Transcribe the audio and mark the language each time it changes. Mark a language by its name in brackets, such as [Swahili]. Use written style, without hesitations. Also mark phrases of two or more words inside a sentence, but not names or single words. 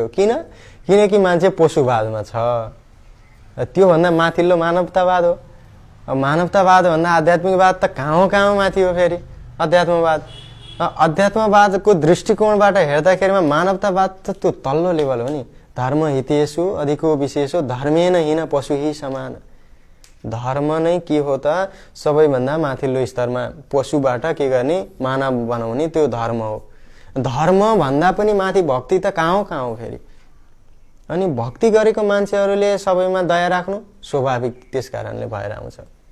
[Nepali] किनकि मान्छे पशुवादमा छ, त्योभन्दा माथिल्लो मानवतावाद हो। मानवतावाद भन्दा आध्यात्मिकवाद त कहाँ माथि हो फेरि अध्यात्मवादको दृष्टिकोणबाट हेर्दाखेरिमा मानवतावाद त त्यो तल्लो लेभल हो नि। [Sanskrit] धर्म हितेषु अधिको विशेषो धर्मेन हिन पशु हि समान। [Nepali] धर्म नै के हो त? सबैभन्दा माथिल्लो स्तरमा पशुबाट के गर्ने? मानव बनाउने, त्यो धर्म हो। धर्म भन्दा पनि माथि भक्ति त कहाँ हो फेरि। अनि भक्ति गरेको मान्छेहरूले सबैमा दया राख्नु स्वाभाविक त्यस कारणले भएर आउँछ।